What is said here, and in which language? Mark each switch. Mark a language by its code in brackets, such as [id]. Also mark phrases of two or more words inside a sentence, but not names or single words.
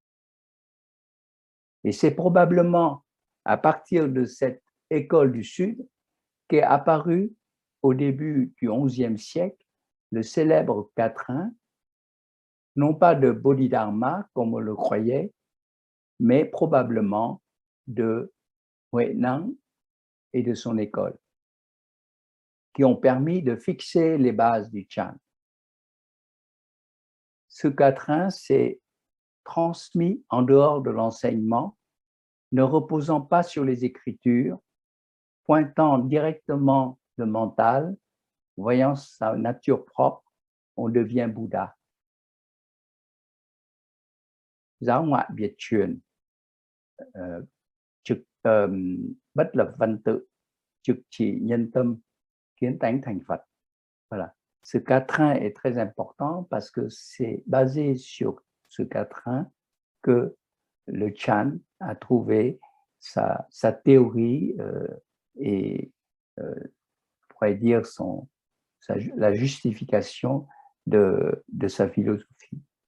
[fr] Et c'est probablement à partir de cette école du sud qu'est apparu au début du XIe siècle le célèbre quatrain, non pas de Bodhidharma comme on le croyait, mais probablement de Huineng et de son école, qui ont permis de fixer les bases du Chan. ce quatrain s'est transmis en dehors de l'enseignement, ne reposant pas sur les Écritures, pointant directement le mental, voyant sa nature propre, on devient Bouddha. [vi] Giáo ngoại Việt truyền, bất lập văn tự, trực chỉ nhân tâm, kiến tánh thành Phật. [fr] Voilà. Ce quatrain est très important parce que c'est basé sur ce quatrain que le Chan a trouvé sa théorie et, on pourrait dire, la justification de sa philosophie.